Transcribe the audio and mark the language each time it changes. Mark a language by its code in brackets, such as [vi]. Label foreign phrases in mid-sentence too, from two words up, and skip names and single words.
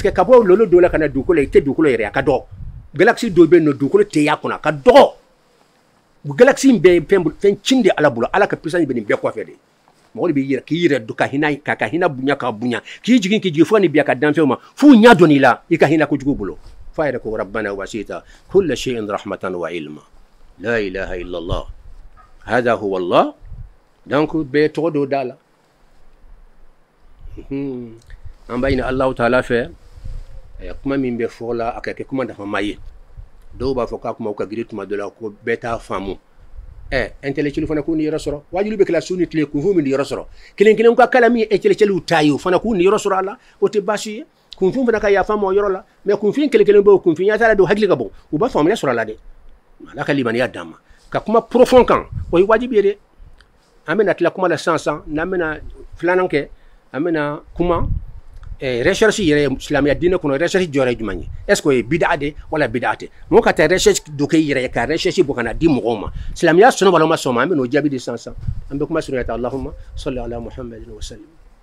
[bm] que ka bɔ lolo dɔ la ka na dugukolo i tɛ dugukolo yɛrɛ a ka dɔgɔ galaxy dɔ bɛ yen nɔ dugukolo tɛ y'a kɔnɔ a ka dɔgɔ galaxy in bɛɛ ye fɛn cin de ala bolo ala ka puissance bɛ nin bɛɛ kɔfɛ de mɔgɔ de bɛ yɛrɛ k'i yɛrɛ ka hinɛ bonya ka bonya k'i jigin fo ni bi a ka danfɛnw ma f'u ɲɛ dɔn i la i ka hinɛ kojugu bolo f'a yɛrɛ ko [ar] ربنا وسعت كل شيء رحمة وعلما لا إله إلا الله هذا هو الله [bm] donc bɛɛ tɔgɔ dɔ da la an b'a ɲini Allahu taala fɛ kuma min bɛ fɔ la a ka kɛ kuma nafama ye dɔw b'a fɔ k'a kuma ka girin tuma dɔ la ko bɛɛ t'a faamu intellectuel fana k'u ni yɔrɔ sɔrɔ wajibi bɛ kɛla su ni tile kunfin min ni yɔrɔ sɔrɔ kelen ka kala min ye intellectuel ta ye o fana k'u ni yɔrɔ sɔrɔ a la o tɛ baasi ye kunfin fana ka yafa ma o yɔrɔ la mais kunfin kelen bɛ o kunfin ya taara don hakili ka bon u b'a faamuya sɔrɔ a la dɛ ala ka limaniya d'an ma ka kuma profond kan o ye wajibi ye dɛ an bɛna tila kuma la sisan n'an bɛna filanan kɛ an bɛna kuma recherche yɛrɛ silamɛya diinɛ kɔnɔ recherche jɔyɔrɔ ye jumɛn ye [fr] est ce que [bm] o ye bid'a de wala bid'a tɛ mɔgɔ ka taa recherche dɔ kɛ i yɛrɛ ye ka recherche bɔ ka na di mɔgɔw ma silamɛya sɔnna wala ma sɔn ma an bɛn'o jaabi de sisan an bɛ kuma surunya ta [ar] اللهم صل على محمد وسلم